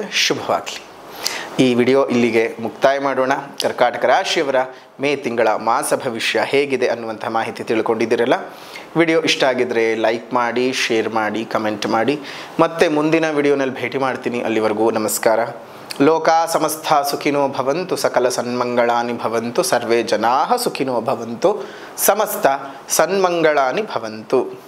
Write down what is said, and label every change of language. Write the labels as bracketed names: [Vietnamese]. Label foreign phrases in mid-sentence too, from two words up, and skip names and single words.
[Kannada] ಶುಭವಾಗಲಿ. ಈ ವಿಡಿಯೋ ಇಲ್ಲಿಗೆ ಮುಕ್ತಾಯ ಮಾಡೋಣ. ಕರ್ಕಾಟಕ ರಾಶಿಯವರ ಮೇ ತಿಂಗಳ ಮಾಸ ಭವಿಷ್ಯ ಹೇಗಿದೆ ಅನ್ನುವಂಥ ಮಾಹಿತಿ ತಿಳ್ಕೊಂಡಿದ್ದೀರಲ್ಲ. ವಿಡಿಯೋ ಇಷ್ಟ ಆಗಿದ್ದರೆ ಲೈಕ್ ಮಾಡಿ, ಶೇರ್ ಮಾಡಿ, ಕಮೆಂಟ್ ಮಾಡಿ. ಮತ್ತೆ ಮುಂದಿನ ವಿಡಿಯೋನಲ್ಲಿ ಭೇಟಿ ಮಾಡ್ತೀನಿ. ಅಲ್ಲಿವರೆಗೂ ನಮಸ್ಕಾರ. [Sanskrit] ಲೋಕಾ ಸಮಸ್ತ ಸುಖಿನೋ ಭವಂತು, ಸಕಲ ಸನ್ಮಂಗಳಾನಿ ಭವಂತು, ಸರ್ವೇ ಜನಾಃ ಸುಖಿನೋ ಭವಂತು, ಸಮಸ್ತ ಸನ್ಮಂಗಳಾನಿ ಭವಂತು.